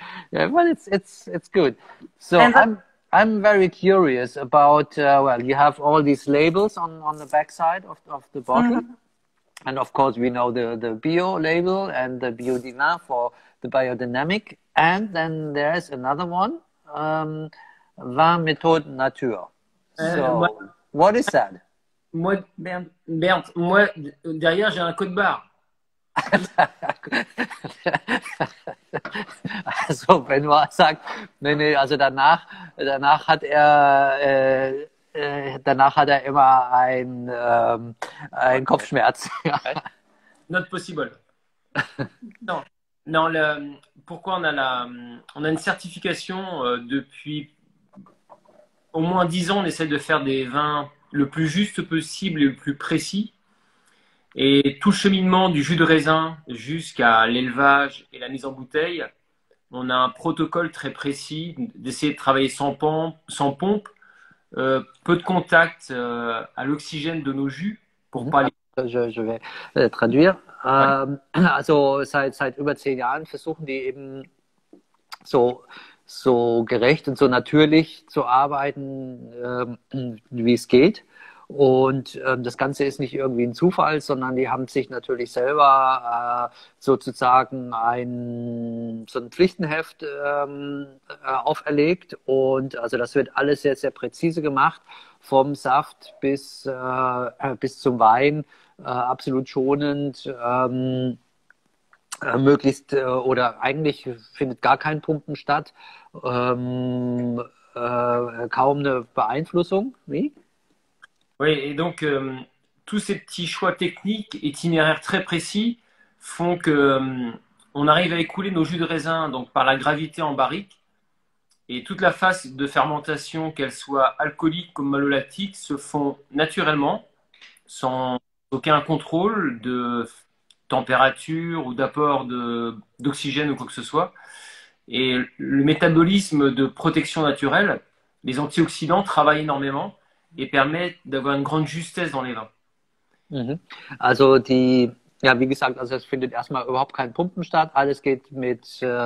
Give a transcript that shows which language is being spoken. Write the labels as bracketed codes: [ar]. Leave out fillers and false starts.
[en] Yeah, but it's good. So I'm very curious about, well, you have all these labels on the backside of the bottle. And of course we know the bio label and the biodynamic for the biodynamic. And then there's another one, Vin Méthode Nature. So what is that? [fr] Moi, Bernd, moi, derrière, j'ai un code barre. [de] Also Benoît sagt, nee, also danach hat er immer einen Kopfschmerz. [en] Not possible. [fr] Non, pourquoi on a une certification depuis au moins 10 ans, on essaie de faire des vins le plus juste possible et le plus précis. Et tout le cheminement du jus de raisin jusqu'à l'élevage et la mise en bouteille, on a un protocole très précis d'essayer de travailler sans pompe, peu de contact à l'oxygène de nos jus pour pas les... Je vais traduire. [de] Also seit über 10 Jahren versuchen die eben so gerecht und so natürlich zu arbeiten, wie es geht. Und das Ganze ist nicht irgendwie ein Zufall, sondern die haben sich natürlich selber sozusagen so ein Pflichtenheft auferlegt. Und also das wird alles sehr, sehr präzise gemacht, vom Saft bis zum Wein, absolut schonend. Möglichst oder eigentlich findet gar kein Pumpen statt, kaum eine Beeinflussung. Wie? [fr] Oui, et donc tous ces petits choix techniques, itinéraires très précis, font que on arrive à écouler nos jus de raisin donc par la gravité en barrique, et toute la phase de fermentation, qu'elle soit alcoolique comme malolactique, se font naturellement, sans aucun contrôle de température ou d'apport d'oxygène ou quoi que ce soit. Et le métabolisme de protection naturelle, les antioxydants travaillent énormément et permettent d'avoir une grande justesse dans les vins. [de] Also wie gesagt, also es findet erstmal überhaupt kein Pumpen statt. Alles geht mit